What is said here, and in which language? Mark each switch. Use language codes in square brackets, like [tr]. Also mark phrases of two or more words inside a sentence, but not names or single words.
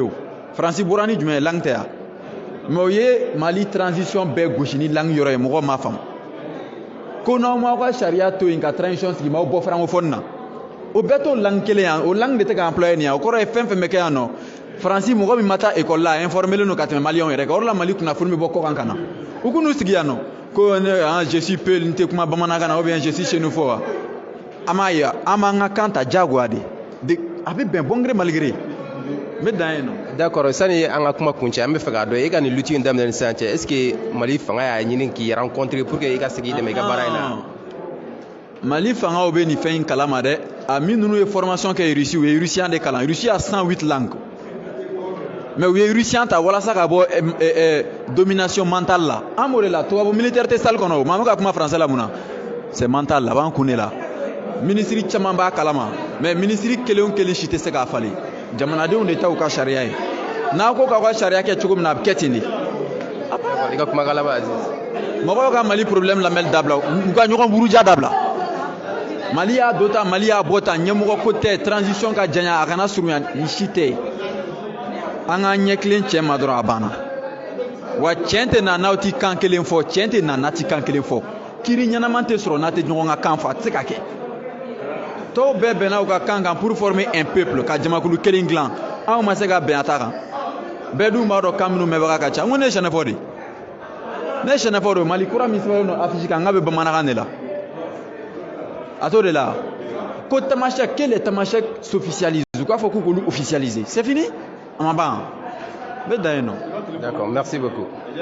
[bm] o Faransi bɔra ni jumɛn ye langue tɛ yan mais o ye Mali transition bɛɛ gosi ni langue yɔrɔ ye mɔgɔw m'a faamu ko n'aw m'aw ka sariya to yen ka transition sigi m'aw bɔ francophone na o bɛɛ t'o langue kelen yan o langue de tɛ ka employer nin yan o kɔrɔ ye fɛn fɛn bɛ kɛ yan nɔ Faransi mɔgɔ min ma taa école la informé len don ka tɛmɛ maliyɛnw yɛrɛ kan o de la Mali kunnafoni bɛ bɔ kɔkan ka na u k'u sigi yan nɔ ko [fr] je suis peu [bm] n tɛ kuma bamanankan na [fr] ou bien je suis chez nous [bm] fɔ wa an m'a ye an b'an ka kan ta diyagoya de a bɛ bɛn [fr] bon gré mal gré [bm] n bɛ dan yen nɔ. d'accord sani an ka kuma kuncɛ an bɛ fɛ k'a dɔn e ka nin lutte in daminɛ ni sisan cɛ [fr] est ce que [bm] Mali fanga y'a ɲini k'i rencontrer [fr] pour que [bm] i ka se k'i dɛmɛ i ka baara in na. Mali fangaw bɛ nin fɛn in kalama dɛ a min ninnu ye formation kɛ Russie u ye russien de kalan Russie a 108 langues mais u ye russien ta walasa ka bɔ domination mentale la an b'o de la tubabu militaire tɛ salle kɔnɔ o maa bɛ ka kuma français la mun na [fr] c'est mental [bm] la a b'an kun de la ministre caman b'a kalama mais ministre kelen o kelen si tɛ se k'a falen jamanadenw de ta u ka sariya ye n'a ko k'aw ka sariya kɛ cogo min na a bɛ kɛ ten de. i ka kumakan laban Aziz. mɔgɔw ka Mali problème lamɛnni dabila u ka ɲɔgɔn buruja dabila Mali y'a dɔ ta Mali y'a bɔ ta ɲɛmɔgɔ ko tɛ transition ka janya a kana surunya ni si tɛ an ka ɲɛ kilen cɛ ma dɔrɔn a banna wa tiɲɛ tɛ na n'aw tɛ kan kelen fɔ tiɲɛ tɛ na n'a tɛ kan kelen fɔ kiiri ɲɛnama tɛ sɔrɔ n'a tɛ ɲɔgɔn ka kan fɔ a tɛ se ka kɛ tɔw bɛɛ bɛnna u ka kan kan [fr] pour former un peuple [bm] ka jamakulu kelen dilan anw ma se ka bɛn a ta kan bɛɛ dun b'a dɔn kan minnu mɛnbaga ka ca n ko ne ye sɛnɛfɔ de ne ye sɛnɛfɔ de Mali kura min sɛbɛnnen don affiche kan n k'a bɛ bamanankan de la a t'o de la ko tamasɛki [fr] que les tamasɛki s'officialisent [bm] u k'a fɔ k'u k'olu officialiser [fr] c'est fini [bm] a ma ban n bɛ dan yen nɔ. [fr] d'accord merci beaucoup.